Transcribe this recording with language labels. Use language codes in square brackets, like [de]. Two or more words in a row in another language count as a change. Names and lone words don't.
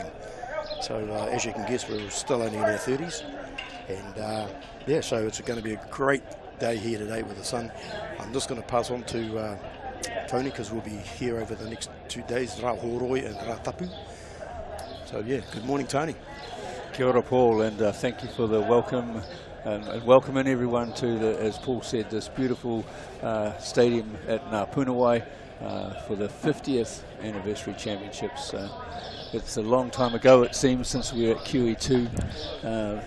[en] So as you can guess, we were still only in our 30s. And yeah, so it's going to be a great day here today with the sun. I'm just going to pass on to Tony, because we'll be here over the next 2 days, [mi] Rā Horoi and Rā Tapu. [en] So yeah, good morning, Tony. [mi] Kia ora, [en] Paul, and thank you for the welcome, and welcoming everyone to the, as Paul said, this beautiful stadium at Ngā Puna Wai for the 50th anniversary championships. It's a long time ago, it seems, since we were at QE2.